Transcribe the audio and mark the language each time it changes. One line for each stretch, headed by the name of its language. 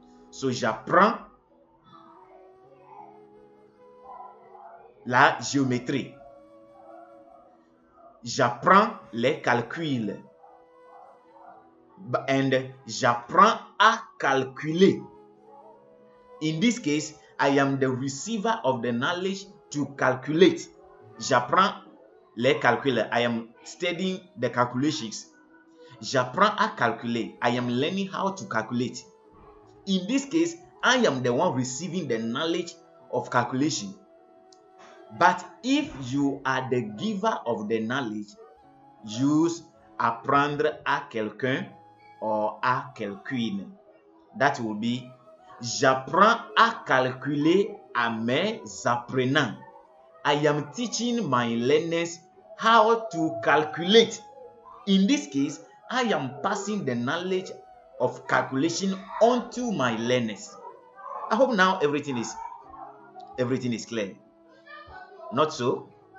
French: So j'apprends la géométrie. j'apprends les calculs. And j'apprends à calculer.
English: In this case, I am the receiver of the knowledge to calculate.
French: J'apprends les calculs.
English: I am studying the calculations.
French: J'apprends à calculer.
English: I am learning how to calculate. In this case, I am the one receiving the knowledge of calculation. But if you are the giver of the knowledge, use apprendre à quelqu'un or à quelqu'une. That will be
French: j'apprends à calculer à mes apprenants.
English: I am teaching my learners how to calculate. In this case, I am passing the knowledge of calculation onto my learners. I hope now everything is clear. Not so?